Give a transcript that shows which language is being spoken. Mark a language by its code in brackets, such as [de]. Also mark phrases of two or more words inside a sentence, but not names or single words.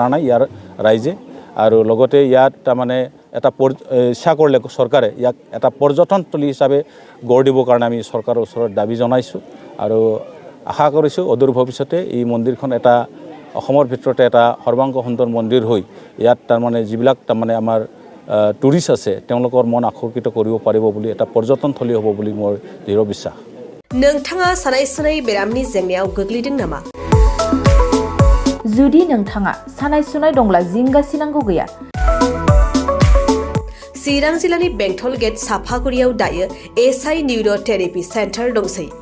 [as] নাই ইয়াৰ ৰাইজে আৰু লগতে ইয়াত তাৰমানে এটা ইচ্ছা কৰিলে চৰকাৰে ইয়াক এটা পৰ্যটনস্থলী হিচাপে গঢ় দিবৰ কাৰণে আমি চৰকাৰৰ ওচৰত দাবী জনাইছোঁ আৰু আশা কৰিছোঁ অদূৰ ভৱিষ্যতে এই মন্দিৰখন এটা অসমৰ ভিতৰতে এটা সৰ্বাংগ সুন্দৰ মন্দিৰ হৈ ইয়াত তাৰমানে যিবিলাক তাৰমানে আমাৰ টুৰিষ্ট আছে তেওঁলোকৰ মন আকৰ্ষিত কৰিব পাৰিব বুলি এটা পৰ্যটনস্থলী হ'ব বুলি মোৰ দৃঢ় বিশ্বাস [brx] नोंथाङा सानाय सुनाय बेरामनि जेंनायाव गोग्लैदों नामा जुदि नोंथाङा सानाय सुनाय दंब्ला जिंगासिनांगौ गैया चिरां जिल्लानि बेंटल गेट साफागुरियाव दायो एसआइ निउर'थेरापि सेन्टार दंसै